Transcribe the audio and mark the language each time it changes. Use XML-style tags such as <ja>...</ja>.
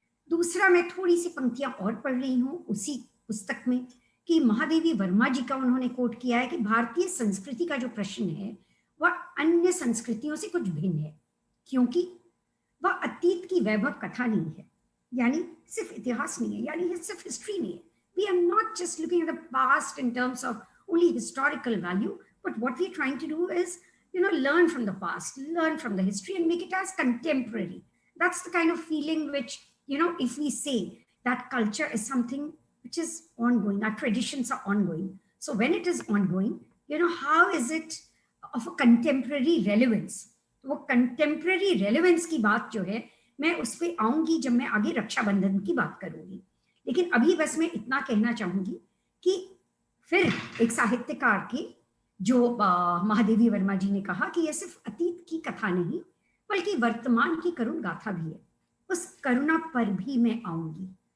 <hi>दूसरा, मैं थोड़ी सी पंक्तियां और पढ़ रही हूँ उसी पुस्तक में, कि महादेवी वर्मा जी का उन्होंने कोट किया है कि भारतीय संस्कृति का जो प्रश्न है वह अन्य संस्कृतियों से कुछ भिन्न है, क्योंकि वह अतीत की वैभव कथा नहीं है, यानी सिर्फ इतिहास नहीं है, यानी सिर्फ हिस्ट्री नहीं है।</hi> <en>We are not just looking at the past in terms of only historical value, but what we're trying to do is, learn from the past, learn from the history, and make it as contemporary. That's the kind of feeling which, if we say that culture is something which is ongoing, our traditions are ongoing. So when it is ongoing, how is it of a contemporary relevance?</en> <hi>वो contemporary relevance की बात जो है, मैं उस पर आऊंगी जब मैं आगे रक्षाबंधन की बात करूंगी। लेकिन अभी बस मैं इतना कहना चाहूंगी कि फिर एक साहित्यकार के जो महादेवी वर्मा जी ने कहा कि यह सिर्फ अतीत की कथा नहीं बल्कि वर्तमान की करुण गाथा भी है, उस करुणा पर भी मैं आऊंगी।</hi>